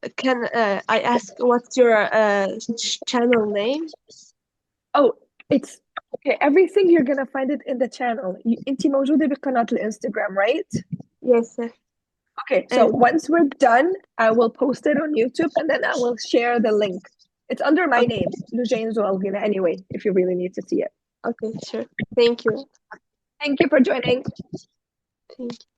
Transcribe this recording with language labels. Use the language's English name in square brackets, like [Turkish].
[English] Can I ask what's your channel name? Oh, it's okay. Everything you're gonna find it in the channel. [Arabic] انتي موجودة بقناة الانستغرام, right? [English] Yes, sir. Okay, so once we're done, I will post it on YouTube and then I will share the link. It's under my name, Lujain Zoalgina, anyway, if you really need to see it. Okay, sure. Thank you. Thank you for joining. Thank you.